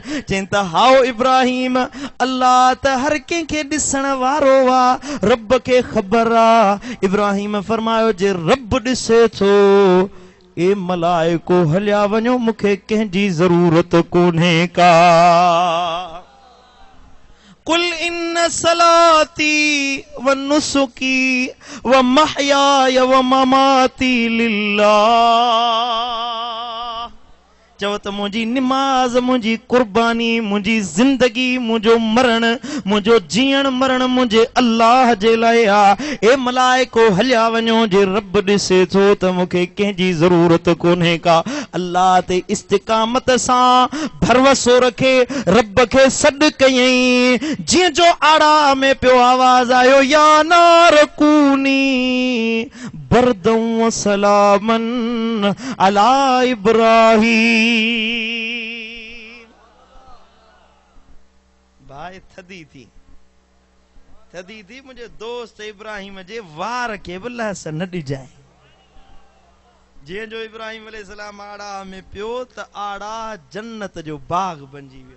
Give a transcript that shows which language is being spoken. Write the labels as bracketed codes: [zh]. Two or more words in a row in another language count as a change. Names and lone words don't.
[sd] चवनि त हाओ इब्राहिम अल्लाह त हर कंहिंखे ॾिसण वारो आहे, रब खे ख़बर आहे। इब्राहिम फरमायो जे रब ॾिसे थो, ए मलाइको हलिया वञो, मूंखे कंहिंजी ज़रूरत कोन्हे का। [ar] قل إن صلاتي ونسكي ومحياي ومماتي لله. [sd] चव त मुंहिंजी निमाज़, मुंहिंजी कुर्बानी, मुंहिंजी ज़िंदगी, मुंहिंजो मरण, मुंहिंजो जीअण मरण मुंहिंजे अल्लाह जे लाइ आहे। ए मलाइको हलिया वञो, जे रब ॾिसे थो त मूंखे कंहिंजी ज़रूरत कोन्हे का। अल्लाह ते इस्तिक़ामत सां भरवसो रखे रब खे सॾु कयईं, जीअं जो आड़ा में पियो आवाज़ आयो [ar] يا نار كوني بردا وسلاما على إبراهيم. [sd] भाई थदी थी मुंहिंजे दोस्त इब्राहिम जे वार खे बि लहस न ॾिजाए। जीअं जो इब्राहिम अलैहिस्सलाम आड़ा में पियो त आड़ा जन्नत जो बाग बणिजी वियो।